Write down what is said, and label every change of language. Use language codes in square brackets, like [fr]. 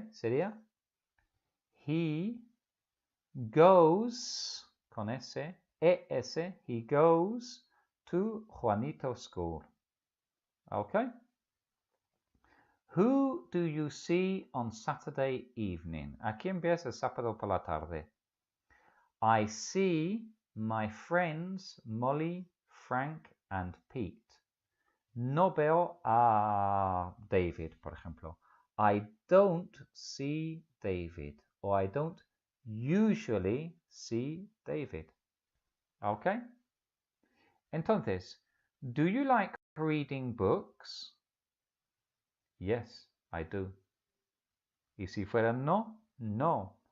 [es] Sería, [en] he goes, [es] con S, ES, [en] he goes to Juanito School. ¿Ok? Who do you see on Saturday evening? [es] ¿A quién ves el sábado por la tarde? [en] I see my friends Molly, Frank and Pete. [es] No veo a David, por ejemplo. [en] I don't see David. Or I don't usually see David. Okay? Entonces, do you like reading books? Yes, I do. [es] Y si fuera no, no.